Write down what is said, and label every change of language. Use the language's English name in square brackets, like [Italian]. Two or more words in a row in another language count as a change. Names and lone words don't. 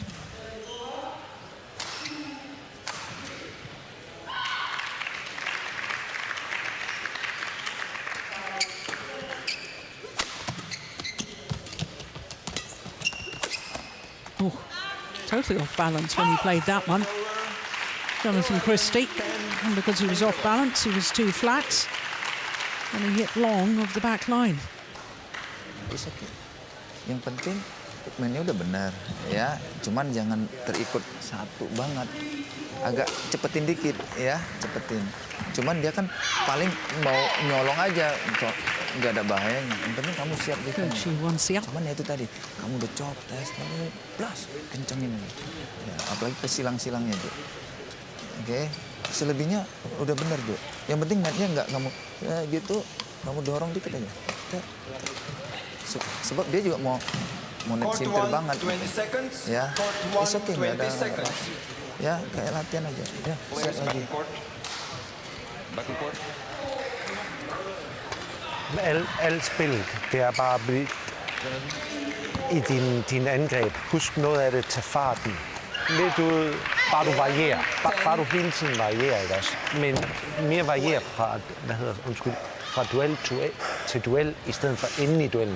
[English] Oh, totally off balance when he played that one. Jonatan Christie, and because he was off balance, he was too flat, and he hit long of the back line. It's okay. [Indonesian] Yang penting mainnya udah benar, ya. Cuman jangan terikut satu banget. Agak cepetin dikit, ya, cepetin. Cuman dia kan paling mau nyolong aja, nggak ada bahayanya. Yang penting kamu siap gitu. Cuman ya itu tadi, kamu udah cop, tes, kamu plus, kencengin. Ya, apalagi ke silang-silangnya, Jo. Oke, selebihnya udah benar, Jo. Yang penting matnya nggak kamu ya gitu, kamu dorong dikit aja. Sebab dia juga mau [English] net center [Indonesian] banget. Ya, [English] it's okay, [Indonesian] nggak ada. Ya, kayak latihan aja. Ya, siap lagi. [Danish] Alt spillet, det er bare at blive i din angreb. Husk noget af det, tag farten. Lidt ud, bare du varierer. Bare du hele tiden varierer, ikke også? Men mere varierer fra, fra duel til duel, i stedet for inden i duellen.